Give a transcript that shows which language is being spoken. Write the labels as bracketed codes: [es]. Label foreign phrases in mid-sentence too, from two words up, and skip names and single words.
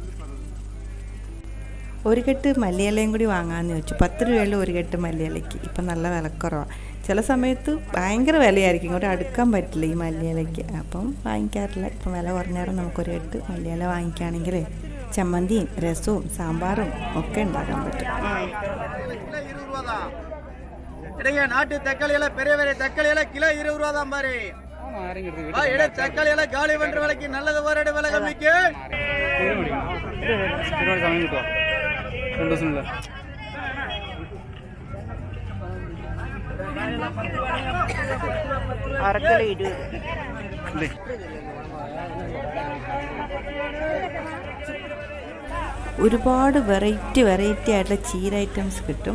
[ml] ഒരു കെട്ട് മല്ലിയിലയും കൂടി വാങ്ങാമെന്ന് ചോദിച്ചു. 10 രൂപയുള്ള ഒരു കെട്ട് മല്ലിയിലയ്ക്ക്. ഇപ്പം നല്ല വിലക്കുറവാണ്. ചില സമയത്ത് ഭയങ്കര വിലയായിരിക്കും, ഇങ്ങോട്ട് അടുക്കാൻ പറ്റില്ല ഈ മല്ലിയിലയ്ക്ക്. അപ്പം വാങ്ങിക്കാറില്ല. ഇപ്പം വില കുറഞ്ഞാലും നമുക്കൊരു കെട്ട് മല്ലിയില വാങ്ങിക്കുകയാണെങ്കിൽ ചമ്മന്തിയും രസവും സാമ്പാറും ഒക്കെ ഉണ്ടാക്കാൻ പറ്റും. [ta] நாட்டு தக்காளி எல்லாம் பெரிய பெரிய தக்காளி எல்லாம் கிலோ 20 ரூபா தான் பாரு. தக்காளி எல்லாம் காலி பண்ற விலைக்கு நல்லது ஒரு விலை கம்மிக்கு [ml] അരക്കിലോ 20. ഒരുപാട് വെറൈറ്റി ആയിട്ടുള്ള ചീര ഐറ്റംസ് കിട്ടും.